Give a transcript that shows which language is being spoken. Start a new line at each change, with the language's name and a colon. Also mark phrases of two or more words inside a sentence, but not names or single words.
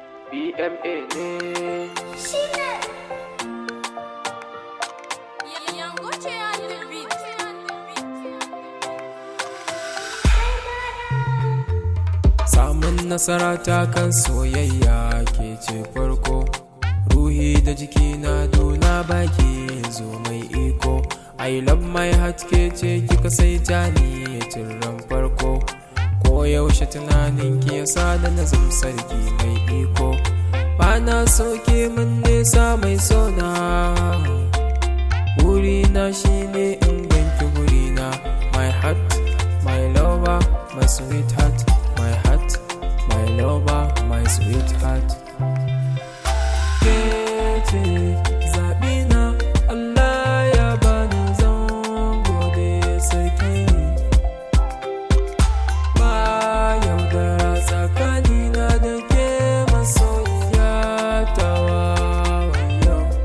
Hausa: B M A ne. Shi ne. Yango ce
English: on the beat.
Hausa: Samun nasara ta kan soyayya ke ce farko. Ruhi da jiki na duna baki zo mai iko.
English: I love my heart
Hausa: ke ce kika saita ni tun ran farko. Ko yaushe tunanin ki ya sa da na zam sarki mai iko. Ba na so ke min nesa mai sona. Burina shi ne in ganki gurina.
English: My heart, my lover, my sweetheart. My heart, my lover, my sweetheart.
Hausa: Ke ce zaɓina, Allah ya bani zan gode sarki. Ba yaudara tsakanina da ke masoyiya tawa wayo.